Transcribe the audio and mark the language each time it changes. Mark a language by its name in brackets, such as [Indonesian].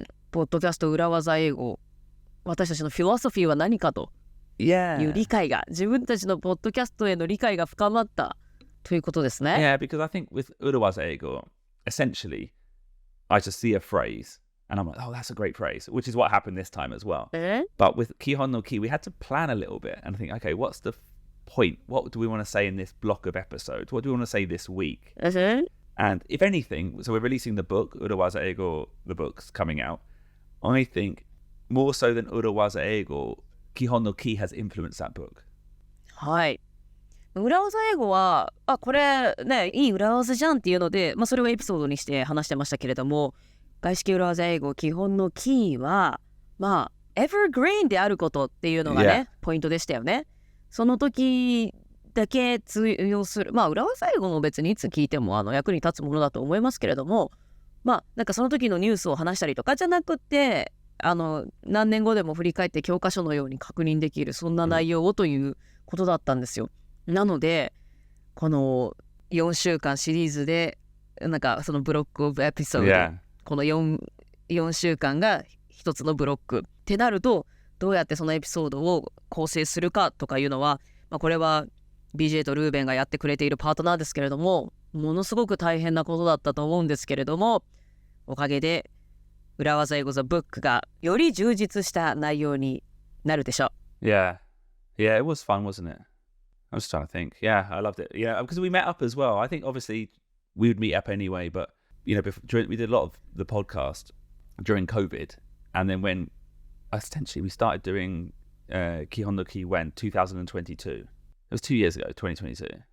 [Japanese] ポッドキャスト裏技英語、私たちのフィロソフィーは何かという理解が、自分たちのポッドキャストへの理解が深まったということですね。 [English] Yeah, because I think with urawaza eigo, essentially, I just see a phrase and I'm like, oh, that's a great phrase, which is what happened this time as well. But with Kihon no Ki, we had to plan a little bit and think, okay, what's the point? What do we want to say in this block of episodes? What do we want to say this week? And if anything, so we're releasing the book, Urawaza Eigo, the book's coming out. I think more so than Urawaza Eigo, Kihon no Ki has influenced that book. [Japanese] はい。裏技英語は、これね、いい裏技じゃんっていうので、それをエピソードにして話してましたけれども、外資系裏技英語基本のキーは、エバーグリーンであることっていうのがね、ポイントでしたよね。その時だけ通用する、裏技英語も別にいつ聞いても役に立つものだと思いますけれども、なんかその時のニュースを話したりとかじゃなくて、何年後でも振り返って教科書のように確認できる、そんな内容をということだったんですよ。なのでこの4週間シリーズでなんかそのブロックオブエピソード、この 4週間が一つのブロックってなると、どうやってそのエピソードを構成するかとかいうのは、これは BJ とルーベンがやってくれているパートナーですけれども、ものすごく大変なことだったと思うんですけれども、おかげで裏技英語The Book がより充実した内容になるでしょう。 [English] Yeah, it was fun, wasn't it? I was trying to think. Yeah, I loved it. Yeah, because we met up as well. I think obviously we would meet up anyway, but we did a lot of the podcast during COVID, and then when essentially we started doing Kihon no Ki when 2022. It was 2 years ago, 2022.